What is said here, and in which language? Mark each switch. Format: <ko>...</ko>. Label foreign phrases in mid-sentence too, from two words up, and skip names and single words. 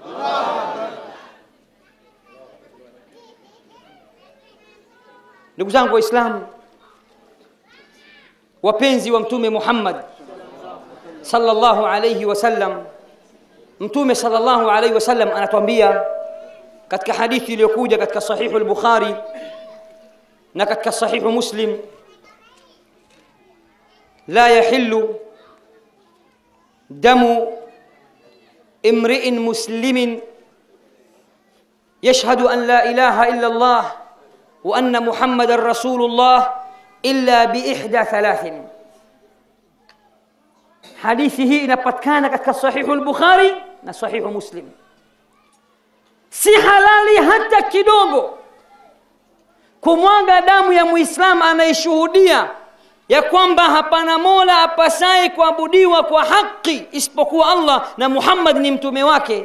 <sw>Ndugu zangu Waislamu, wapenzi wa Mtume Muhammad</sw> <ar>sallallahu alayhi wasallam,</ar> <sw>Mtume</sw> <ar>sallallahu alayhi wasallam</ar> <sw>anatuambia katika hadithi iliyokuja katika sahihu al-Bukhari na katika sahihu Muslim,</sw> <ar>لا يحل دم امرئ مسلم يشهد أن لا إله إلا الله وأن محمدا رسول الله إلا بإحدى ثلاث.</ar> <sw>Hadithi hii inapatikana katika sahihu al-Bukhari na sahihu Muslim. Si halali hata kidogo kumwaga damu ya Muislamu anayeshuhudia ya kwamba hapana mola apasaye kuabudiwa kwa haki isipokuwa Allah na Muhammad ni mtume wake.</sw>